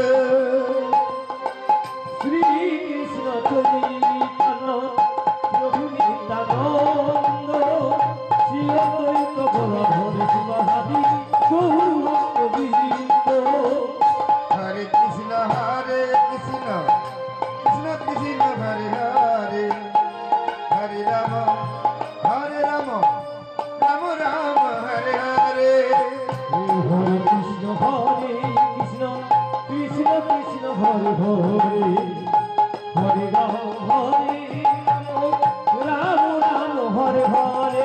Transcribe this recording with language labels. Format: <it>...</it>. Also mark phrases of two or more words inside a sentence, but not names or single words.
<bn>শ্রী কৃষ্ণ চৈতন্য প্রভু নিত্যানন্দ শ্রী অদ্বৈত গদাধর শিবভাদি গৌর ভক্তবৃন্দ</bn> <sa>হরে কৃষ্ণ কৃষ্ণ কৃষ্ণ হরে হরে হরে রাম রাম রাম হরে হরে হরে কৃষ্ণ কৃষ্ণ কৃষ্ণ হরে হরে হরে রাম রাম রাম হরে হরে</sa>